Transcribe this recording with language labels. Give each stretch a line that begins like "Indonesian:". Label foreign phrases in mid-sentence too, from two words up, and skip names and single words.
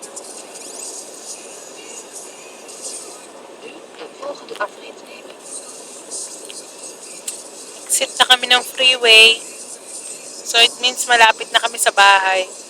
Dutch: Nu de volgende afrit nemen.
Filipino: na kami ng freeway.
English: So it means
Filipino: malapit na kami sa bahay.